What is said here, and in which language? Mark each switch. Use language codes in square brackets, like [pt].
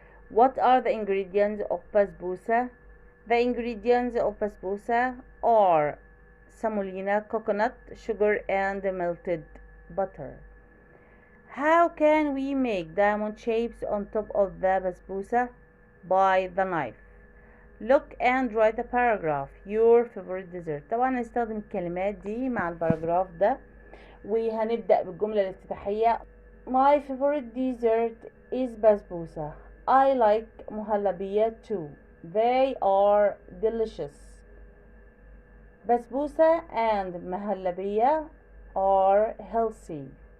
[en] what are the ingredients of basbousa? the ingredients of basbousa are semolina, coconut, sugar and melted butter. how can we make diamond shapes on top of the basbousa? by the knife. look and write a paragraph. your favorite dessert. [ar] طبعا هنستخدم الكلمات دي مع الباراجراف ده وهنبدأ بالجملة الافتتاحية. [en] my favorite dessert is basbousa. I like مهلبية too. they are delicious. basbousa and مهلبية are healthy.